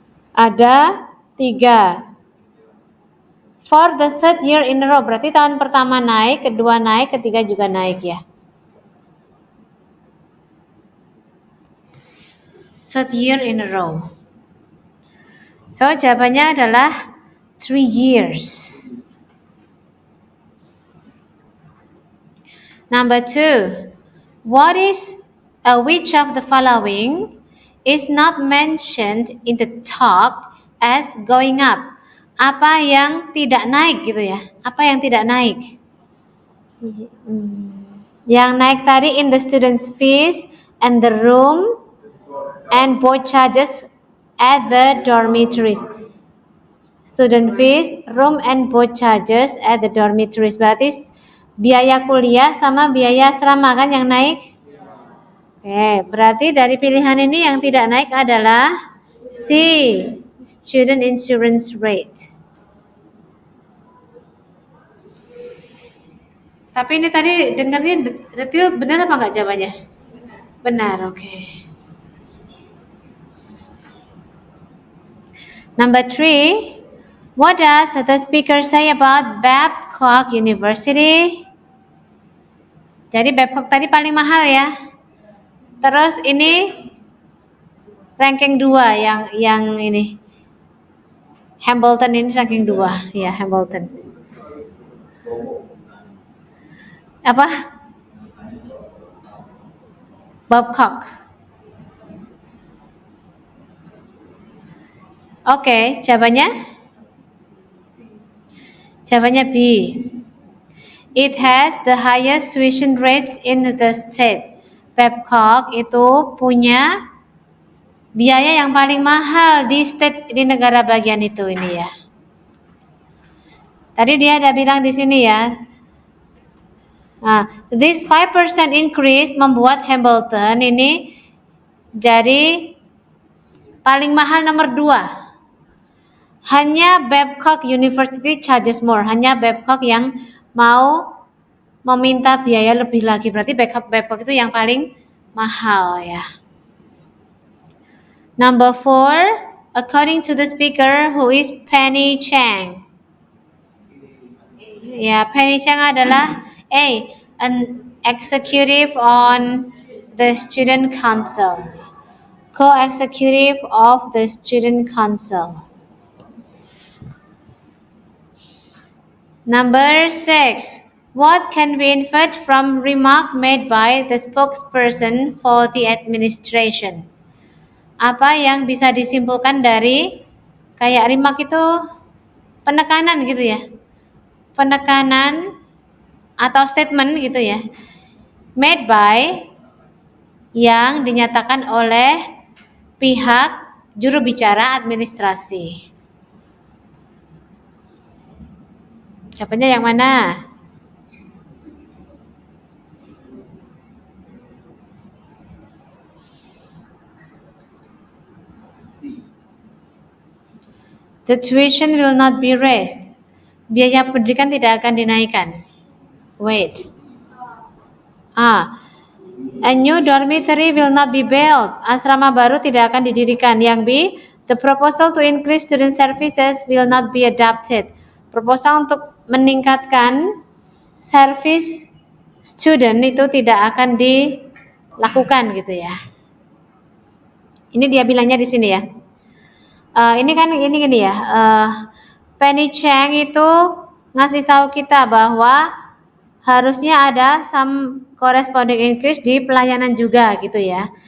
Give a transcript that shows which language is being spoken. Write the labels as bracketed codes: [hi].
[id] Ada 3. [en] For the third year in a row, [id] berarti tahun pertama naik, kedua naik, ketiga juga naik ya. [en] Third year in a row. So [id] jawabannya adalah [en] 3 years. Number 2, which of the following is not mentioned in the talk as going up? [id] Apa yang tidak naik gitu ya? Apa yang tidak naik? Yang naik tadi [en] in the student's fees and the room and board charges at the dormitories. Student fees, room and board charges at the dormitories. [id] Berarti biaya kuliah sama biaya asrama kan yang naik? Oke, berarti dari pilihan ini yang tidak naik adalah C, [en] student insurance rate. [id] Tapi ini tadi dengarnya detail benar apa enggak jawabannya? Benar, oke. [en] Number 3, what does the speaker say about Babcock University? [id] Jadi Babcock tadi paling mahal ya. Terus ini ranking 2 yang ini. Hambleton ini ranking 2 ya, Hambleton. Apa? Babcock. Oke, jawabannya? Jawabannya B. [en] It has the highest tuition rates in the state. [id] Babcock itu punya biaya yang paling mahal di negara bagian itu ini ya. Tadi dia ada bilang di sini ya. Nah, [en] this 5% increase [id] membuat Hambleton ini jadi paling mahal nomor 2. Hanya [en] Babcock University charges more. [id] Hanya Babcock yang mau meminta biaya lebih lagi. Berarti Babcock itu yang paling mahal ya. [en] Number 4, according to the speaker, who is Penny Chang? Ya, Penny Chang [id] adalah [en] A, an executive on the student council, co-executive of the student council. Number 6, what can be inferred from remark made by the spokesperson for the administration? [id] Apa yang bisa disimpulkan dari kayak remark itu penekanan gitu ya? Penekanan atau statement gitu ya, [en] made by [id] yang dinyatakan oleh pihak juru bicara administrasi. Jawabannya yang mana? [en] The tuition will not be raised. [id] Biaya pendidikan tidak akan dinaikkan. [en] Wait. A new dormitory will not be built. [id] Asrama baru tidak akan didirikan. Yang [en] B, the proposal to increase student services will not be adopted. [id] Proposal untuk meningkatkan [en] service student [id] itu tidak akan dilakukan gitu ya. Ini dia bilangnya di sini ya. Ini gini ya. Penny Chang itu ngasih tahu kita bahwa harusnya ada [en] some corresponding increase [id] di pelayanan juga gitu ya.